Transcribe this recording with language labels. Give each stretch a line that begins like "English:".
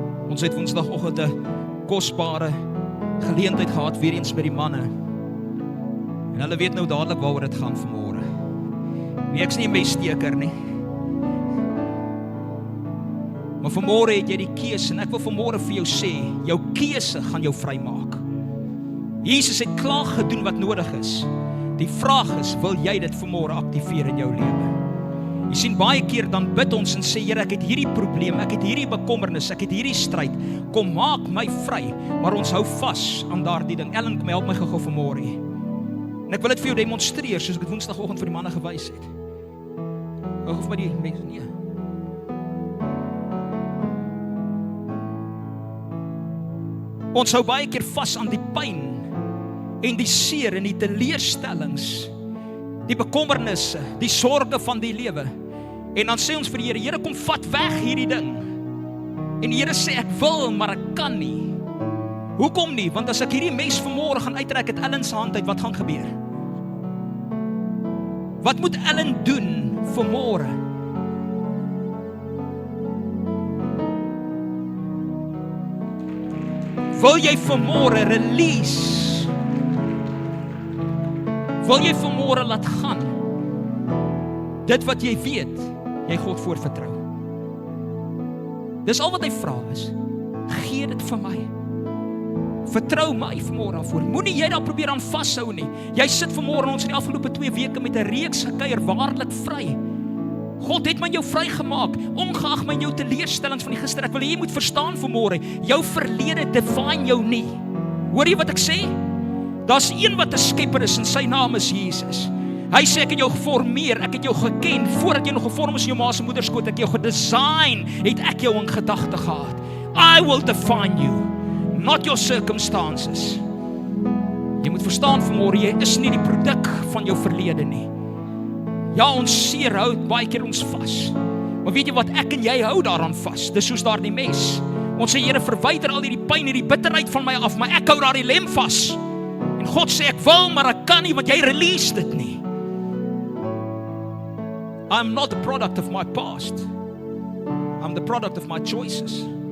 Afrikaans: Ons het Woensdagoggend 'n kosbare geleentheid gehad weer eens met die manne. En hulle weet nou dadelik waaroor dit gaan vanmôre. Nee, ek's nie 'n messteker nie. Maar vanmôre het jy die keuse en ek wil vanmôre vir jou sê, jou keuse gaan jou vrymaak. Jesus het klaar gedoen wat nodig is. Die vraag is, wil jy dit vanmôre aktiveer in jou lewe? Jy sien, baie keer dan bid ons en sê, Here, ek het hierdie probleem, ek het hierdie bekommernis, ek het hierdie stryd, kom maak my vry, maar ons hou vas aan daardie ding. Ellen, kom help my gou vanmôre. En ek wil dit vir jou demonstreer, soos ek het Woensdagoggend vir die manne gewys het. Hou vir my die mense, nee. Ons hou baie keer vas aan die pyn en die seer en die teleurstellings, die bekommernisse, die sorge van die lewe. En dan sê ons vir die Here, Here, kom vat weg hierdie ding. En die Here sê, ek wil, maar ek kan nie. Hoekom nie? Want as ek hierdie mes vanmôre gaan uittrek uit Ellen se hand uit, wat gaan gebeur? Wat moet Ellen doen vanmôre? Wil jy vanmôre release? Wil jy vanmôre laat gaan? Dit wat jy weet, jy God voorvertrou. Dis al wat hy vra is. Gee dit vir my. Vertrou my vanmôre daarvoor. Moenie jy daar probeer aan vashou nie. Jy sit vanmôre, ons het die afgelope 2 weke met 'n reeks gekuier, waarlik vry. God het my jou vrygemaak, ongeag my jou teleurstellings van die gister. Ek wil jy moet verstaan vanmôre, jou verlede define jou nie. Hoor jy wat ek sê? Daar's een wat 'n skepper is en sy naam is Jesus. Hy sê ek het jou geformeer, ek het jou geken voordat jy nog gevorm is in jou ma se moederskoot, ek jou gedesign, het ek jou in gedagte gehad.
English: I will define you. not your circumstances.
Afrikaans: Jy moet verstaan vanmôre, jy is nie die produk van jou verlede nie. Ja, ons seer hou baie keer ons vas. Maar weet jy wat, ek en jy hou daaraan vas. Dis soos daardie mes. Ons sê, Here, verwyder al hierdie pyn, hierdie bitterheid van my af, maar ek hou daardie lem vas. En God sê, ek wil, maar ek kan nie, want jy release dit nie.
English: I'm not the product of my past. I'm the product of my choices.